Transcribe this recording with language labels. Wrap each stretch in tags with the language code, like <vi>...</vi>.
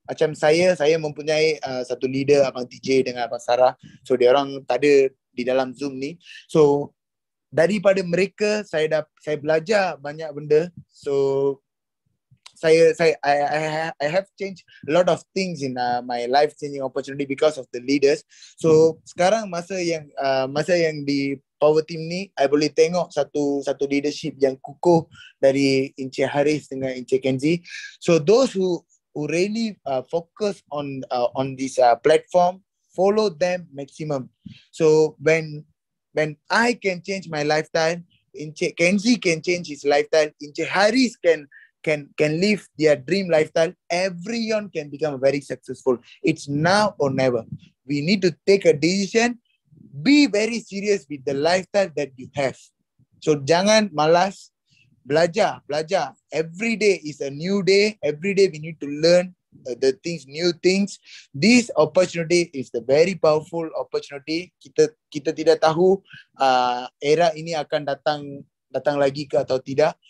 <ms>Macam saya mempunyai satu leader, Abang TJ dengan Abang Sarah. So dia orang tak ada di dalam Zoom ni. So daripada mereka saya belajar banyak benda.</ms> <en>So I have changed a lot of things in my life changing opportunity because of the leaders.</en> <ms>So sekarang masa yang di Power Team ni, I boleh tengok satu leadership yang kukuh dari Encik Haris dengan Encik Kenzi.</ms> <en>So those who really focus on this platform, follow them maximum. So when I can change my lifestyle, Encik Kenzi can change his lifestyle, Encik Haris can live their dream lifestyle, everyone can become very successful. It's now or never. We need to take a decision. Be very serious with the lifestyle that you have.</en> <ms>So jangan malas, belajar.</ms> <en>Every day is a new day. Every day we need to learn new things. This opportunity is the very powerful opportunity.</en> <ms>Kita tidak tahu era ini akan datang lagi ke atau tidak.</ms>